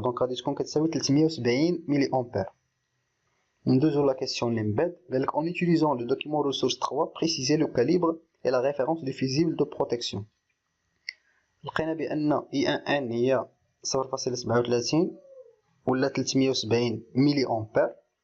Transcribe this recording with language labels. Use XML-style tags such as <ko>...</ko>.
<ar>دونك غادي تكون كتساوي 370 ملي امبير. ندوزو لا كيسيون اللي من بعد. قالك</ar> <fr>en utilisant le document ressource 3 préciser le calibre et la référence du fusible de protection.</fr> <ar>لقينا بان اي ان هي 0.37 ولا 370 ملي امبير.</ar>